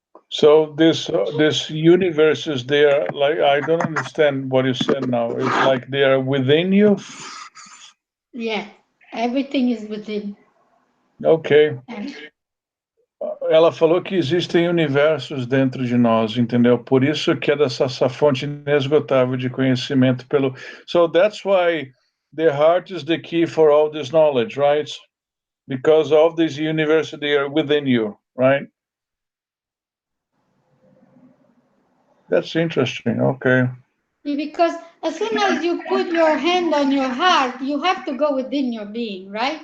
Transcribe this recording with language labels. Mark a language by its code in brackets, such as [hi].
[en] So this universes, they are like, I don't understand what you said now. It's like they are within you? Yeah, everything is within. Ok. [pt] Ela falou que existem universos dentro de nós, entendeu? Por isso que é essa fonte inesgotável de conhecimento pelo. [en] So that's why the heart is the key for all this knowledge, right? Because all these universes, they are within you, right? That's interesting. Okay. Because as soon as you put your hand on your heart, you have to go within your being, right?